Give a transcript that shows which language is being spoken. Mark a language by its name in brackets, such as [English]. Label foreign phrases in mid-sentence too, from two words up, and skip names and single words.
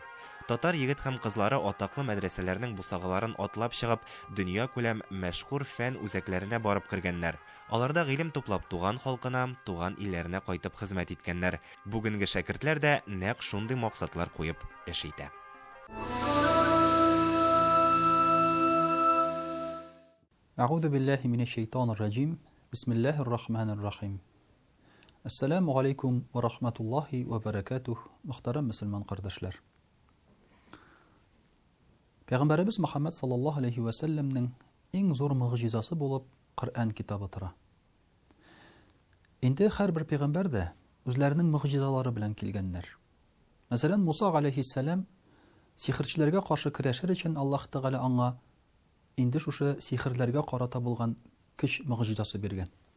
[Tatar] Татар егет һәм кызлары атаклы мәдрәсәләрнең бусагаларын атлап чыгып, дөнья күләм мәшһүр фән үзәкләренә барып кергәннәр. Аларда гыйлем туплап туган халкына, туган илләренә кайтып хезмәт иткәннәр. Бүгенге шәкертләр дә нәкъ шундый максатлар куеп эш итә. [Arabic] أعوذ بالله من الشيطان الرجيم بسم الله الرحمن الرحيم السلام عليكم ورحمة الله وبركاته [Tatar] Мөхтәрәм мөселман кардәшләр Пәйгамбәрбез Мөхәммәд [Arabic] صلى الله عليه وسلم [Tatar] иң зур мөгъҗизасы булып Коръән китабы тора. Инде һәрбер пәйгамбәр дә үзләренең мөгъҗизалары белән килгәннәр. Мәсәлән, Муса алейхиссалам сихерчеләргә каршы көрәшер өчен Аллаһ Тәгалә аңа инде шушы сихерләргә карата булган көч мөгъҗизасы биргән.